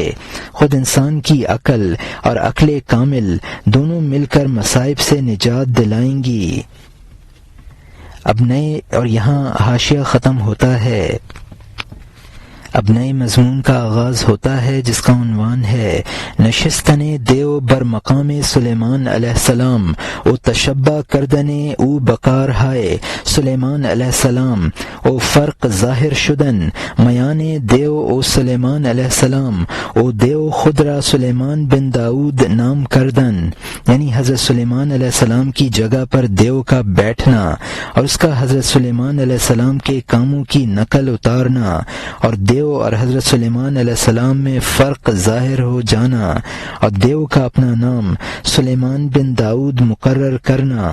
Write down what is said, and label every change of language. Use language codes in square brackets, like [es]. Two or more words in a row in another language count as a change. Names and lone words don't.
[ur] خود انسان کی عقل اور عقل کامل دونوں مل کر مصائب سے نجات دلائیں گی۔ اب نئے، اور یہاں حاشیہ ختم ہوتا ہے، اب نئے مضمون کا آغاز ہوتا ہے جس کا عنوان ہے [fa] نشستن دیو بر مقام سلیمان [ar] علیہ السلام [fa] او تشبہ کردن او بکار ہائے سلیمان [ar] علیہ السلام [fa] او فرق ظاہر شدن میان دیو او سلیمان علیہ السلام او دیو خود را سلیمان بن داؤد نام کردن، [ur] یعنی حضرت سلیمان [ar] علیہ السلام [ur] کی جگہ پر دیو کا بیٹھنا اور اس کا حضرت سلیمان [ar] علیہ السلام [ur] کے کاموں کی نقل اتارنا، اور دیو اور حضرت سلیمان علیہ السلام میں فرق ظاہر ہو جانا، اور دیو کا اپنا نام سلیمان بن داؤد مقرر کرنا۔